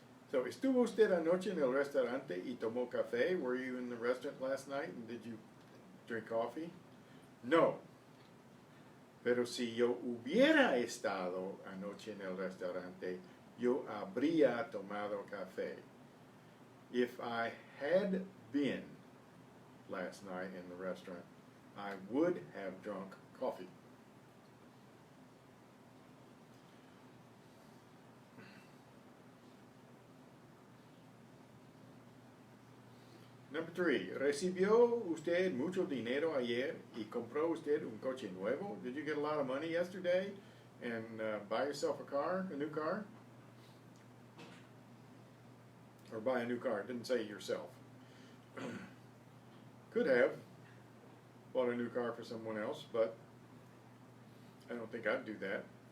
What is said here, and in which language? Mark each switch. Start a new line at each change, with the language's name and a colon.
Spanish: So, ¿estuvo usted anoche en el restaurante y tomó café?
English: Were you in the restaurant last night and did you drink coffee? No.
Spanish: Pero si yo hubiera estado anoche en el restaurante, yo habría tomado café.
English: If I had been last night in the restaurant, I would have drunk coffee. Number 3,
Spanish: ¿recibió usted mucho dinero ayer y compró usted un coche nuevo?
English: Did you get a lot of money yesterday and buy yourself a new car? Or buy a new car, it didn't say yourself. Could have bought a new car for someone else, but I don't think I'd do that.